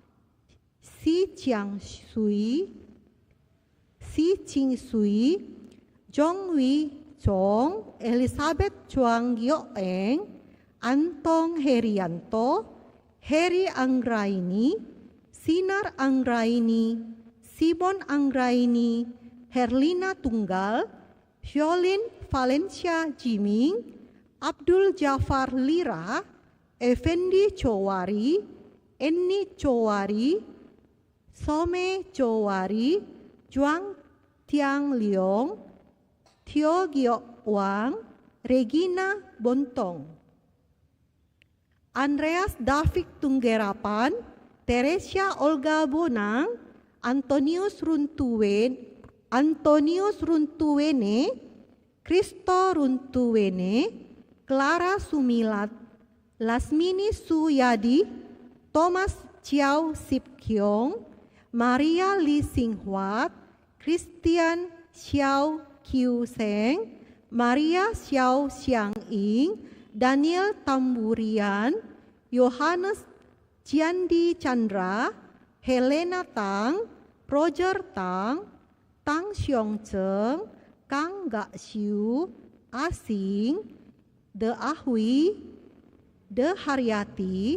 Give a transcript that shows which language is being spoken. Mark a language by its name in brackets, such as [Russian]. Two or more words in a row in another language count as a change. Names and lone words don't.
[Indonesian] Si Chiang Sui, Si Ching Sui, Jong Wei Chong, Elizabeth Chuang Gyo Eng, Antong Herianto, Heri Anggraini, Sinar Anggraini, Simon Anggraini, Herlina Tunggal, Violin Valencia Jiming, Abdul Jafar Lira, Effendi Chowari, Enni Chowari, Some Chowari, Juang Tiang Leong, Tio Giok Wang, Regina Bontong. Andreas David Tunggerapan, Teresia Olga Bonang, Antonius Runtuwene, Kristo Runtuwene, Clara Sumilat, Lasmini Suyadi, Thomas Chiao Sip Kyong, Maria Lee Singhuat, Christian Xiao Kiu Seng, Maria Xiao Xiang Ing, Daniel Tamburian, Yohanes Ciandi Chandra, Helena Tang, Roger Tang, Tang Xiong Cheng, Kang Gak Siu, Asing, De Ahui, De Haryati,